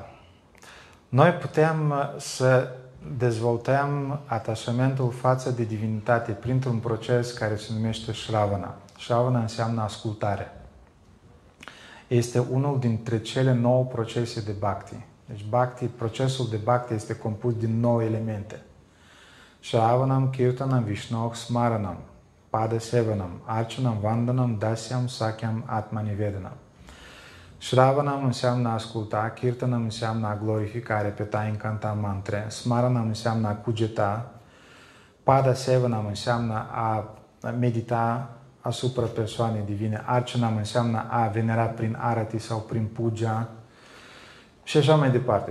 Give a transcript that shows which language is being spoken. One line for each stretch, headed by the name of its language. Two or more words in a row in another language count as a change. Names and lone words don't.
Romanian: Noi putem să dezvoltăm atașamentul față de divinitate printr-un proces care se numește Shravana. Shravana înseamnă ascultare. Este unul dintre cele 9 procese de Bhakti. Deci procesul de Bhakti este compus din 9 elemente.
Sanskrit: Shravanam, Kirtanam, Vishnoh, Smaranam, Pada Sevanam, Archanam, Vandanam, Dasyam, Sakyam, Atmanivedanam.
Romanian: Shravanam înseamnă a asculta, Kirtanam înseamnă a glorifica, repeta, încanta mantre, Smaranam înseamnă a cugeta,
Sanskrit: Pada Sevanam
Romanian: înseamnă a medita asupra persoanei divine, Archanam înseamnă a venera prin arati sau prin puja și așa mai departe.